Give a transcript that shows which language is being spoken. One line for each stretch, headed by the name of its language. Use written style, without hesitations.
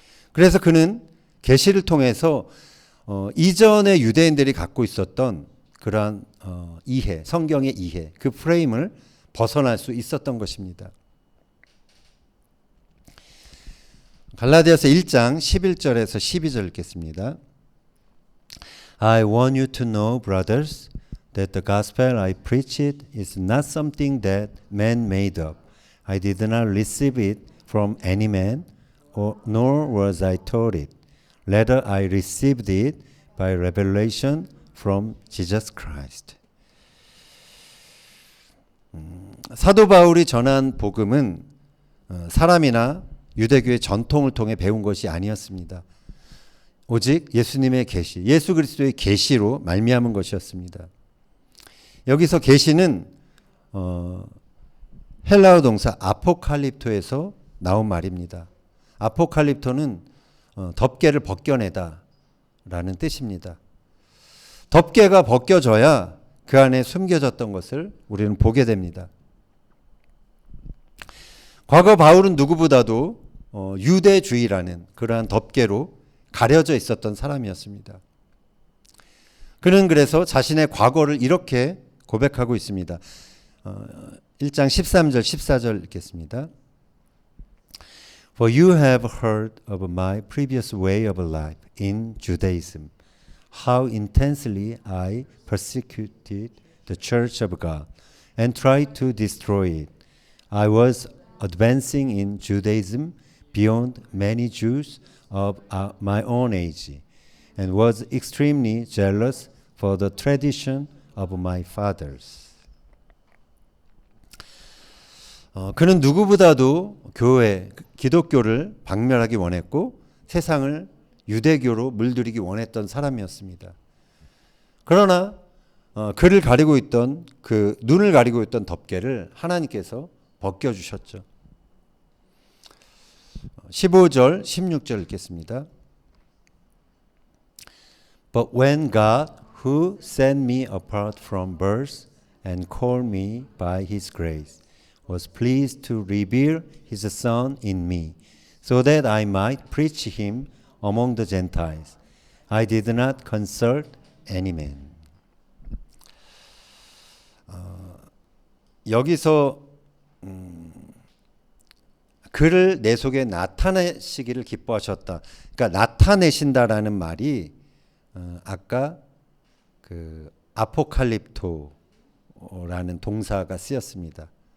Korean: 그래서 그는 계시를 통해서 이전에 유대인들이 갖고 있었던 그러한 이해, 성경의 이해, 그 프레임을 벗어날 수 있었던 것입니다. 갈라디아서 1장 11절에서 12절 읽겠습니다.
English: I want you to know, brothers, that the gospel I preached is not something that man made up. I did not receive it from any man, nor was I taught it. Rather, I received it by revelation from Jesus Christ.
Korean: 사도 바울이 전한 복음은 사람이나 유대교의 전통을 통해 배운 것이 아니었습니다. 오직 예수님의 계시, 예수 그리스도의 계시로 말미암은 것이었습니다. 여기서 계시는 헬라어 동사 아포칼립토에서 나온 말입니다. 아포칼립토는 덮개를 벗겨내다 라는 뜻입니다. 덮개가 벗겨져야 그 안에 숨겨졌던 것을 우리는 보게 됩니다. 과거 바울은 누구보다도 유대주의라는 그러한 덮개로 가려져 있었던 사람이었습니다. 그는 그래서 자신의 과거를 이렇게 고백하고 있습니다. 1장 13절 14절 읽겠습니다.
English: For you have heard of my previous way of life in Judaism, how intensely I persecuted the church of God and tried to destroy it. I was advancing in Judaism beyond many Jews of my own age and was extremely jealous for the tradition of my fathers.
Korean: 그는 누구보다도 교회, 기독교를 박멸하기 원했고 세상을 유대교로 물들이기 원했던 사람이었습니다. 그러나 그를 가리고 있던 그 눈을 가리고 있던 덮개를 하나님께서 벗겨주셨죠. 15절 16절 읽겠습니다.
English: But when God, who set me apart from birth and called me by his grace, was pleased to reveal his Son in me, so that I might preach him among the Gentiles, I did not consult any man.
Korean: 여기서 그를 내 속에 나타내시기를 기뻐하셨다. 그러니까 나타내신다라는 말이 아까 그 아포칼립토라는 동사가 쓰였습니다.